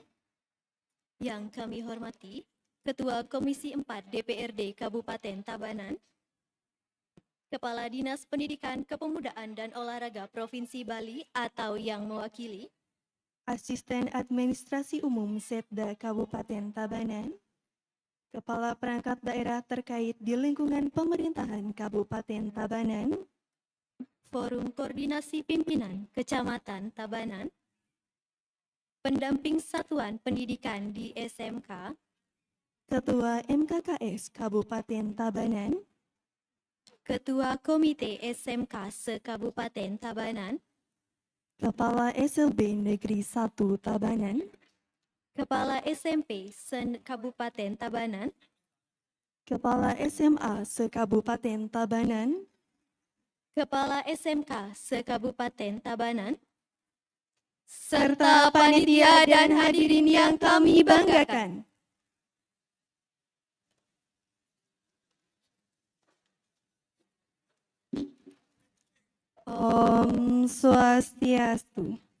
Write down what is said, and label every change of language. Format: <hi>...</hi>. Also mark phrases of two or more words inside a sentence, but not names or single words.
<id>Yang kami hormati, Ketua Komisi 4 DPRD Kabupaten Tabanan, Kepala Dinas Pendidikan Kepemudaan dan Olahraga Provinsi Bali atau yang mewakili, Asisten Administrasi Umum Setda Kabupaten Tabanan, Kepala Perangkat Daerah terkait di lingkungan pemerintahan Kabupaten Tabanan, Forum Koordinasi Pimpinan Kecamatan Tabanan, Pendamping Satuan Pendidikan di SMK, Ketua MKKS Kabupaten Tabanan, Ketua Komite SMK se-Kabupaten Tabanan, Kepala SLB Negeri 1 Tabanan, Kepala SMP se-Kabupaten Tabanan, Kepala SMA se-Kabupaten Tabanan, Kepala SMK se-Kabupaten Tabanan, serta panitia dan hadirin yang kami banggakan.</id> <sa>Om Swastiastu.</sa>